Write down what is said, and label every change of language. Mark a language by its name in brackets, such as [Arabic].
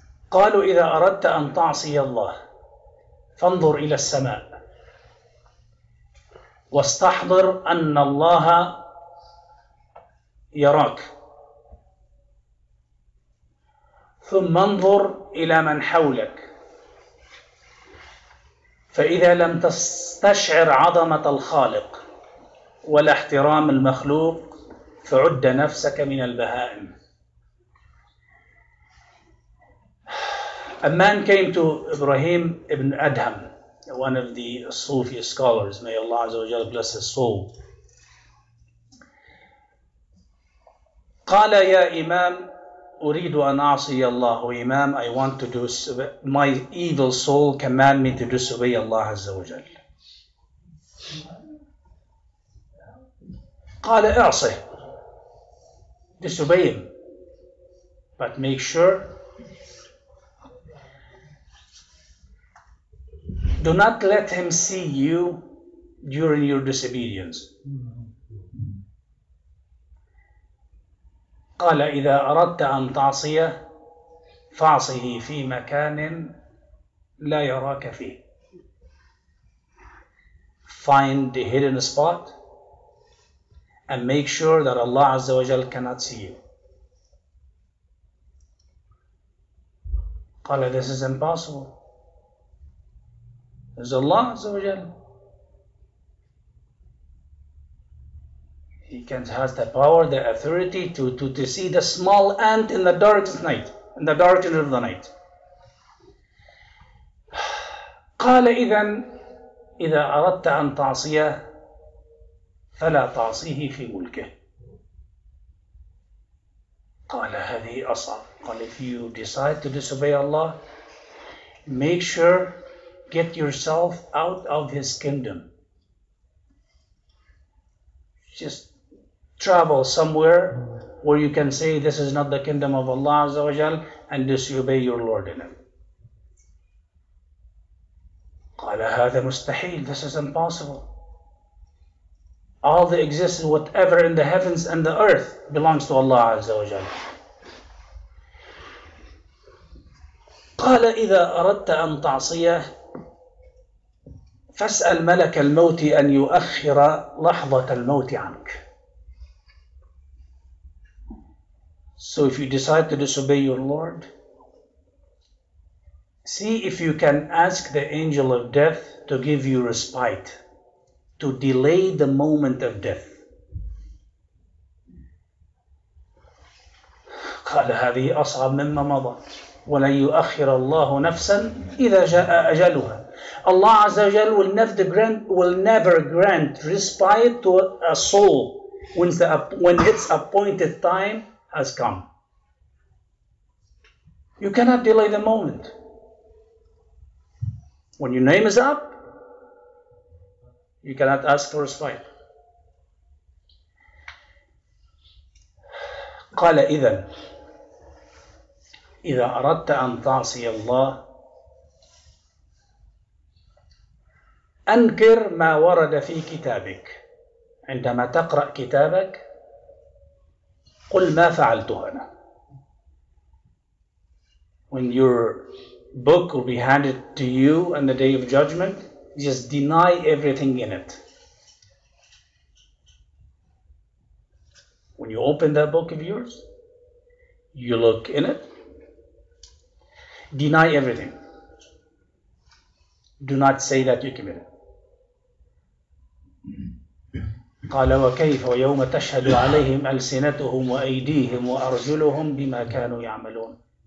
[Arabic] قالوا إذا أردت أن تعصي الله فانظر إلى السماء واستحضر أن الله يراك، ثم انظر إلى من حولك، فإذا لم تستشعر عظمة الخالق ولا احترام المخلوق فعد نفسك من البهائم. [English] A man came to Ibrahim ibn Adham, one of the Sufi scholars, may Allah Azza wa Jalla bless his soul. [Arabic] قال يا إمام أريد أن أعصي الله. [English] Imam, I want to do, my evil soul command me to disobey Allah Azza wa Jal. [Arabic] قال اعصه, [English] disobey him, but make sure do not let him see you during your disobedience. [Arabic] قال إذا أردت أن تعصيه فاعصه في مكان لا يراك فيه. [English] Find the hidden spot and make sure that Allah Azza wa Jal cannot see you. قال this is impossible. There's Allah Azza wa Jal. He has the power, the authority to see the small ant in the darkest night, in the darkness of the night. [Arabic] قال إذا أردت أن تعصيه فلا تعصيه في ملكه. قال هذه أصعب. [English] قال if you decide to disobey Allah, make sure get yourself out of His kingdom. Just travel somewhere where you can say this is not the kingdom of Allah Azza wa Jal and disobey your Lord in it. [Arabic] قال هذا مستحيل. [English] This is impossible. All the existence, whatever in the heavens and the earth belongs to Allah Azza wa Jal. [Arabic] قال إذا أردت أن تعصيه فاسأل ملك الموت أن يؤخر لحظة الموت عنك. [English] So if you decide to disobey your Lord, see if you can ask the angel of death to give you respite, to delay the moment of death. [Arabic] قال هذه أصعب مما مضى ولن يؤخر الله نفسا إذا جاء أجلها. [English] Allah Azza wa Jal will never grant respite to a soul when its appointed time has come. You cannot delay the moment. When your name is up, you cannot ask for respite. [Arabic] قال إذا أردت أن تعصي الله أنكر ما ورد في كتابك. عندما تقرأ كتابك قل ما فعلته أنا. [English] When your book will be handed to you on the day of judgment, just deny everything in it. When you open that book of yours, you look in it, deny everything. Do not say that you committed. [Arabic] قال وكيف ويوم تشهد عليهم ألسنتهم وأيديهم وأرجلهم بما كانوا يعملون.